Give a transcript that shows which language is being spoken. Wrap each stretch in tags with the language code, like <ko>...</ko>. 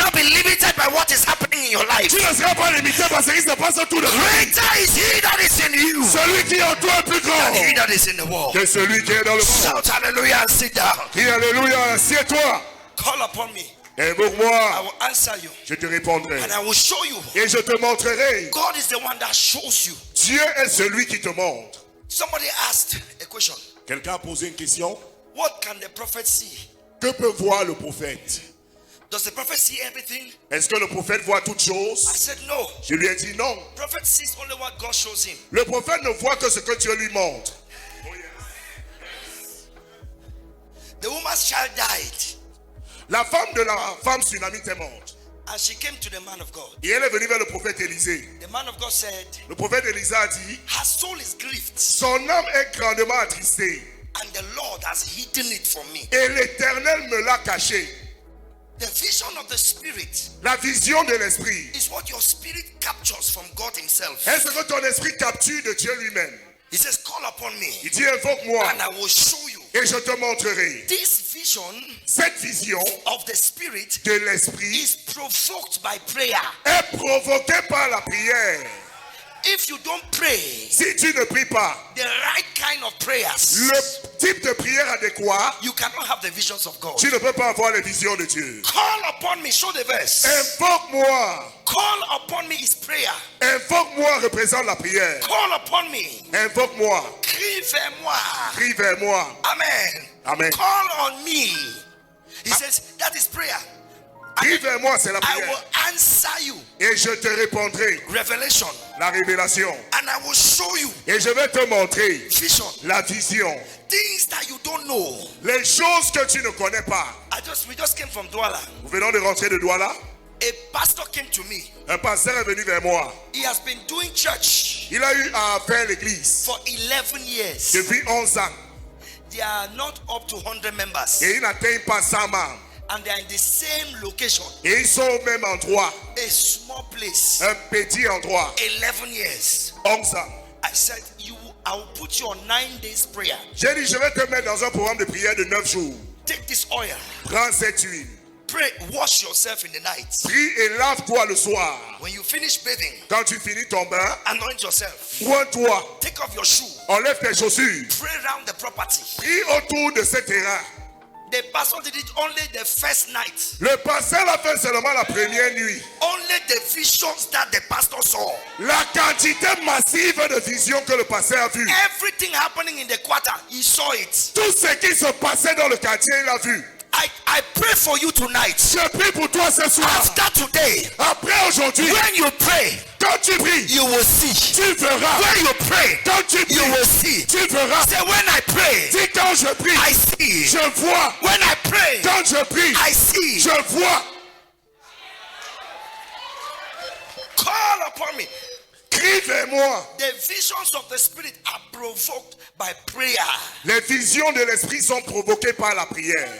<en>not be limited by what is happening in your life.</en> <fr>Tu ne seras pas limité par ce qui se passe autour de toi.</fr> <en>Greater is he that is in you</en> <fr>Celui qui est en toi est plus grand</fr> <en>than he that is in the world.</en> <fr>que celui qui est dans le monde.</fr> <en>Shout hallelujah and sit down.</en> <fr>Crie alléluia, assieds-toi.</fr> <en>Call upon me. I</en> <fr>Invoque-moi,</fr> <en>will answer you</en> <fr>je te répondrai.</fr> <en>and I will show you.</en> <fr>Et je te montrerai.</fr> <en>God is the one that shows you.</en> <fr>Dieu est celui qui te montre.</fr> <en>Somebody asked a question.</en> <fr>Quelqu'un a posé une question.</fr> <en>What can the prophet see?</en> <fr>Que peut voir le prophète?</fr> <en>Does the prophet see everything?</en> <fr>Est-ce que le prophète voit toutes</fr> <en>I</en> <fr>choses?</fr> <en>said no.</en> <fr>Je lui ai dit non.</fr> <en>Prophet sees only what God shows him.</en> <fr>Le prophète ne voit que ce que Dieu lui montre.</fr> <en>The woman's child died</en> <fr>La femme de la femme tsunamite est morte.</fr> <en>and she came to the man of God.</en> <fr>Et elle est venue vers le prophète Élisée.</fr> <en>The man of God said,</en> <fr>Le prophète Élisée a dit,</fr> <en>her soul is grieved</en> <fr>son âme est grandement attristée.</fr> <en>and the Lord has hidden it from me.</en> <fr>Et l'Éternel me l'a caché.</fr> <en>The vision of the spirit</en> <fr>La vision de l'esprit</fr> <en>is what your spirit captures from God himself.</en> <fr>est ce que ton esprit capture de Dieu lui-même.</fr> <en>He says, call upon me</en> <fr>Il dit, invoque-moi</fr> <en>and I will show you.</en> <fr>et je te montrerai.</fr> <en>This vision</en> <fr>Cette vision</fr> <en>of the spirit</en> <fr>de l'esprit</fr> <en>is provoked by prayer.</en> <fr>est provoquée par la prière.</fr> <en>If you don't pray</en> <fr>Si tu ne pries pas</fr> <en>the right kind of prayers,</en> <fr>le type de prière adéquat,</fr> <en>you cannot have the visions of God.</en> <fr>tu ne peux pas avoir les visions de Dieu.</fr> <en>Call upon me, show the verse.</en> <fr>Invoque-moi.</fr> <en>Call upon me is prayer.</en> <fr>Invoque-moi représente la prière.</fr> <en>Call upon me.</en> <fr>Invoque-moi. Crie vers moi. Crie vers moi. Amen. Amen.</fr> <en>Call on me. He says that is prayer.</en> <fr>Crie vers moi, c'est la</fr> <en>I</en> <fr>prière.</fr> <en>will answer you.</en> <fr>Et je te répondrai.</fr> <en>Revelation.</en> <fr>La révélation.</fr> <en>And I will show you</en> <fr>Et je vais te montrer</fr> <en>vision.</en> <fr>la vision.</fr> <en>Things that you don't know.</en> <fr>Les choses que tu ne connais pas.</fr> <en>We just came from Douala.</en> <fr>Nous venons de rentrer de Douala.</fr> <en>A pastor came to me.</en> <fr>Un pasteur est venu vers moi.</fr> <en>He has been doing church</en> <fr>Il a eu à faire l'église</fr> <en>for 11 years.</en> <fr>depuis 11 ans.</fr> <en>They are not up to 100 members.</en> <fr>Et il n'atteignent pas 100 membres.</fr> <en>And they are in the same location.</en> <fr>Et ils sont au même endroit.</fr> <en>A small place.</en> <fr>Un petit endroit.</fr> <en>11 years.</en> <fr>11 ans.</fr> <en>I said, I will put you on 9 days prayer.</en> <fr>J'ai dit, je vais te mettre dans un programme de prière de 9 jours.</fr> <en>Take this oil.</en> <fr>Prends cette huile.</fr> <en>Pray. Wash yourself in the night.</en> <fr>Prie et lave-toi le soir.</fr> <en>When you finish bathing,</en> <fr>Quand tu finis ton bain,</fr> <en>anoint yourself.</en> <fr>oins-toi.</fr> <en>Take off your shoe.</en> <fr>Enlève tes chaussures.</fr> <en>Pray around the property.</en> <fr>Prie autour de ce terrain.</fr> <en>The pastor did it only the first night.</en> <fr>Le pasteur l'a fait seulement la première nuit.</fr> <en>Only the visions that the pastor saw.</en> <fr>La quantité massive de visions que le pasteur a vu.</fr> <en>Everything happening in the quarter, he saw it.</en> <fr>Tout ce qui se passait dans le quartier, il a vu.</fr> <en>I pray for you tonight.</en> <fr>Je prie pour toi ce soir.</fr> <en>After today,</en> <fr>Après aujourd'hui,</fr> <en>when you pray,</en> <fr>quand tu pries,</fr> <en>you will see.</en> <fr>tu verras.</fr> <en>When you pray,</en> <fr>Quand tu</fr> <en>you</en> <fr>pries,</fr> <en>will see.</en> <fr>tu verras.</fr> <en>Say, when I pray,</en> <fr>Dis quand je prie,</fr> <en>I see.</en> <fr>je vois.</fr> <en>When I pray,</en> <fr>Quand je prie,</fr> <en>I see.</en> <fr>je vois.</fr> <en>Call upon me.</en> <fr>Crie vers moi.</fr> <en>The visions of the spirit are provoked by prayer.</en> <fr>Les visions de l'esprit sont provoquées par la prière.</fr>